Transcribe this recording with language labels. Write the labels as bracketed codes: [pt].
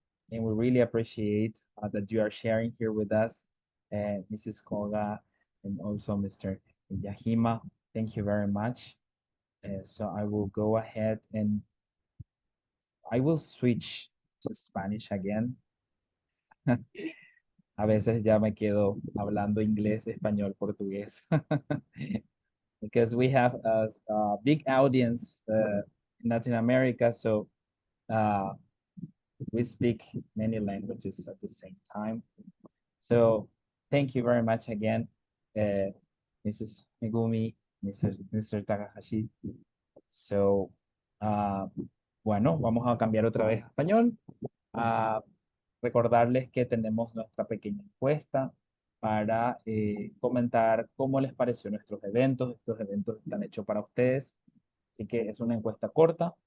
[en] And we really appreciate that you are sharing here with us, Mrs. Koga and also Mr. Yahima. Thank you very much. So I will go ahead and I will switch to Spanish again. [es] A veces ya me quedo hablando inglés, español, portugués. [en] Because we have a big audience in Latin America, so we speak many languages at the same time. So thank you very much again, Mrs. Megumi, Mr. Takahashi. [es] So, bueno, vamos a cambiar otra vez a español. Recordarles que tenemos nuestra pequeña encuesta para comentar cómo les pareció nuestros eventos. Estos eventos están hechos para ustedes, así que es una encuesta corta.